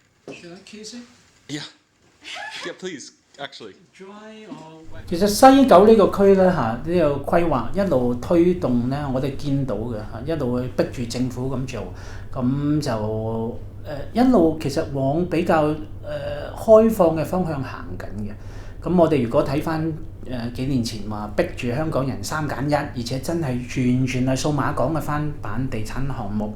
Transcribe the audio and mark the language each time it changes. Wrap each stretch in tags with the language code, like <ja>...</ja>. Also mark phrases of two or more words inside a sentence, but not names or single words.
<en>Should I kiss it? Yeah. Yeah, please. Actually. Dry or wet?</en> <yue>其實西九呢個區咧呢個規劃一路推動咧，我哋見到嘅一路去逼住政府咁做，咁就一路其實往比較開放嘅方向行緊嘅。咁我哋如果睇翻幾年前話逼住香港人3+1，而且真係完全係數碼港嘅翻版地產項目。</yue>